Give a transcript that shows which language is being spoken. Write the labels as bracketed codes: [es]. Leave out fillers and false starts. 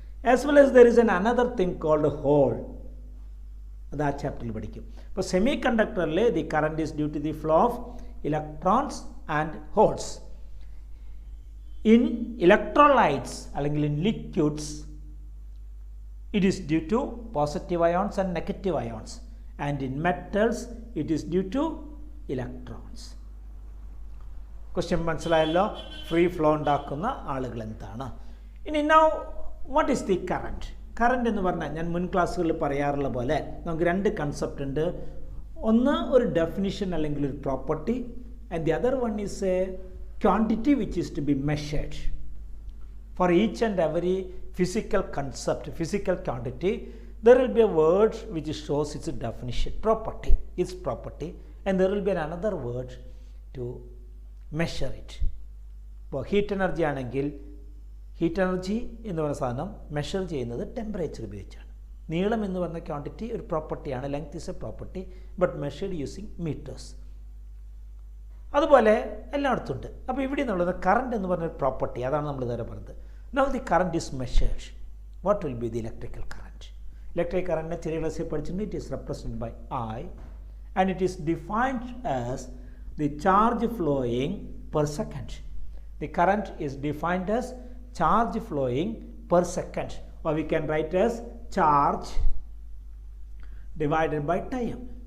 [en] As well as there is another thing called hole. [ml] അത് ആ ചാപ്റ്ററിൽ പഠിക്കും. [en] ഇപ്പോൾ സെമി കണ്ടക്ടറിൽ the current is due to the flow of electrons and holes. In electrolytes അല്ലെങ്കിൽ in liquids it is due to positive ions and negative ions. And in metals it is due to electrons. [ml] Question മനസ്സിലായല്ലോ? Free flow ഉണ്ടാക്കുന്ന ആളുകൾ എന്താണ്? ഇനി [en] Now what is the current? [ml] Current എന്ന് പറഞ്ഞാൽ ഞാൻ മുൻ ക്ലാസ്സുകളിൽ പറയാറുള്ള പോലെ നമുക്ക് രണ്ട് കൺസെപ്റ്റ് ഉണ്ട്. ഒന്ന് ഒരു ഡെഫിനിഷൻ അല്ലെങ്കിൽ ഒരു property, [en] And the other one is a quantity which is to be measured. For each and every physical concept, physical quantity, there will be a word which shows its definition, property, its property, and there will be another word to measure it. [ml] ഇപ്പോൾ heat energy ആണെങ്കിൽ heat energy എന്ന് പറയുന്ന സാധനം measure ചെയ്യുന്നത് temperature ഉപയോഗിച്ചാണ്. നീളം എന്ന് പറഞ്ഞ ക്വാണ്ടിറ്റി ഒരു പ്രോപ്പർട്ടിയാണ്, [en] Length is a property but measured using metres. [ml] അതുപോലെ എല്ലായിടത്തും ഉണ്ട്. അപ്പോൾ ഇവിടെ എന്നുള്ളത് കറണ്ട് എന്ന് പറഞ്ഞൊരു പ്രോപ്പർട്ടി, അതാണ് നമ്മൾ ഇതുവരെ പറഞ്ഞത്. [en] Now the current is measured. What will be the electrical current? Electric current in theory class [ml] പഠിച്ചിട്ടുണ്ട്. [en] It is represented by I and it is defined as the charge flowing per second. The current is defined as charge flowing per second, or we can write as charge divided by time.